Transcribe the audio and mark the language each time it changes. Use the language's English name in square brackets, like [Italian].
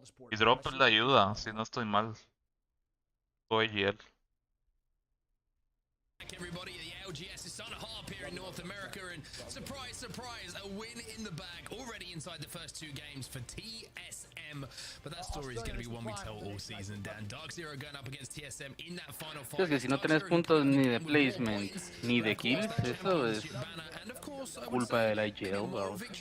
[Spanish] Y Drop le ayuda, si no estoy mal. Co-AGL. [English] Everybody, the ALGS is starting to harp here in North America, and surprise, surprise, a win in the bag already inside the first 2 games for TSM. But that story is going to be one we tell all season. Dan Dark Zero going up against TSM in that final fight. [Spanish] Es que si no tenés puntos ni de placement ni de kills, eso es culpa del IGL, bro.